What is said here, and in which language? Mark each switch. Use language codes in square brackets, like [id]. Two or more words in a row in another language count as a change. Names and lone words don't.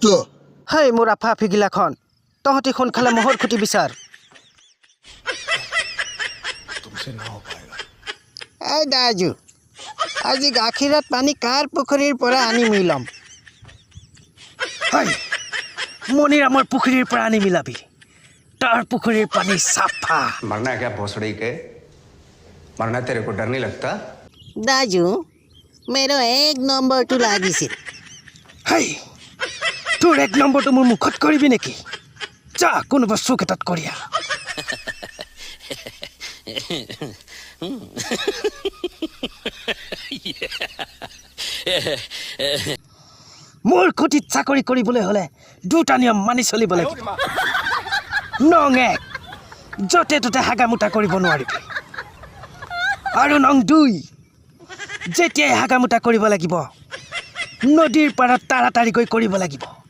[as] হেই মোৰ আফা ফিগিলাখন তহঁতি সোনকালে মহৰ খুঁটি বিচাৰ এই দাজু আজি গাখীৰত পানী কাৰ পুখুৰীৰ পৰা আনি মিলাম হয় মণিৰামৰ পুখুৰীৰ পৰা আনি মিলাবি তাৰ পুখুৰীৰ পানী সাফা [hi] मरना है क्या भोसड़ी के मरना तेरे को डर नहीं लगता [as] দাজু मेरो एक নম্বৰটো লাগিছিল হেই তোৰ এক নম্বৰটো মোৰ মুখত কৰিবি নেকি যা কোনোবা চুক এটাত কৰিয়া মোৰ খুঁটিত চাকৰি কৰিবলৈ হ'লে দুটা নিয়ম মানি চলিব লাগিব নং এক য'তে ত'তে হাগামোটা কৰিব নোৱাৰিবি আৰু নং দুই যেতিয়াই হাগামোটা কৰিব লাগিব নদীৰ পাৰত তাড়াতাড়িকৈ কৰিব লাগিব